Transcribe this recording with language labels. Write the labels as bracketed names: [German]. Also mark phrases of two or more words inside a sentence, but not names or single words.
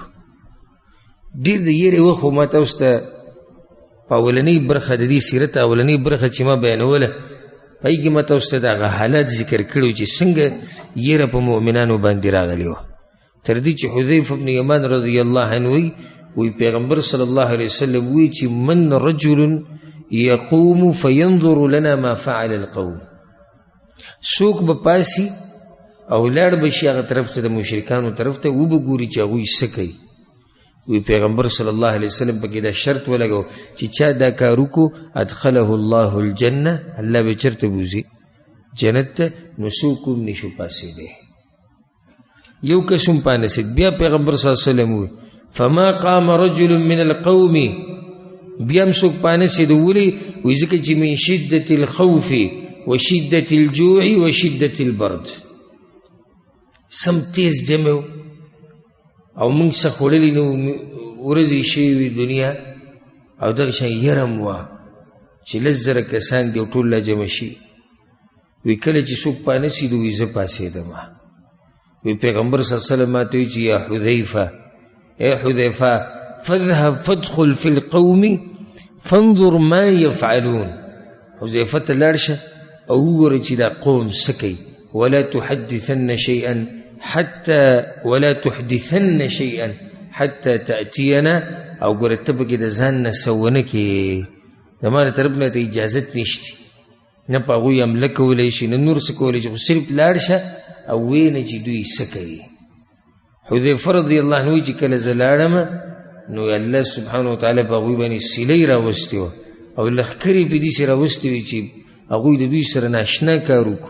[Pashto] ډېر د یېرې وخت خو ما تاسو ته په اولنۍ برخه د دې سیرت اولنۍ برخه چې ما بیانوله پای کې ما تاسو ته د هغه حالات ذکر کړي چې څنګه یېره په مؤمنانو باندې راغلې وه تر دې چې حذیفه بن یمان [Arabic] رضی الله عنه [Pashto] وی پیغمبر [Arabic] صلی الله علیه وسلم [Pashto] وی چې [Arabic] من رجل یقوم فینظر لنا ما فعل القوم. [Pashto] څوک به پاسي او لاړ به شي هغه طرف ته د مشرکانو طرف ته وبه ګوري چې هغوی څه کوي. وی پیغمبر [Arabic] صلی الله علیه وسلم [Pashto] پکې دا شرط ولګو چې چا دا کار وکړو [Arabic] ادخله الله الجنه [Pashto] الله به چېرته بوځي جنت ته، نو څوک هم نشو پاسېدی. یو کس هم پانسید. بیا پیغمبر [Arabic] صلی الله علیه وسلم [Pashto] وی [Arabic] فما قام رجل من القوم، [Pashto] بیا هم څوک پانسید. ولې؟ وی ځکه چې [Arabic] من شدة الخوف و شدة الجوع و شدة البرد، [Pashto] سم تیز جمع او موږ څه خوړلي نو ورځې شوې وي دنیا، او دغه شان یره م وه چې لس زره کسان دي او ټول لا جمع شي. وی کله چې څوک پانسید وی زه پاسېدم. وی پیغمبر [Arabic] صلی الله علیه وسلم [Pashto] ماته وی چې [Arabic] یا حذیفه، [Pashto] اے حذیفه [Arabic] فاذهب فادخل فی القوم فانظر ما یفعلون. [Pashto] حذیفه ته لاړ شه او وګوره چې دا قوم څه کوي. [Arabic] ولا تحدثن شيئا حتى تأتينا، [Pashto] او ګوره ته پکې د ځان نه څه ونه کړې، زما له طرف نه ته اجازت نشته، نه په هغوی حمله کولی شي نه نور څه کولی شي، خو صرف لاړ شه او ویې نه چې دوی څه کوي. حذیفه [Arabic] رضی الله عنه [Pashto] چې کله زه لاړم نو [Arabic] الله سبحانه وتعالی [Pashto] په هغوی باندې سیلۍ راوستې وه او لښکرې په دې سې راوستې وې چې هغوی د دوی سره ناشنا کار وکړو.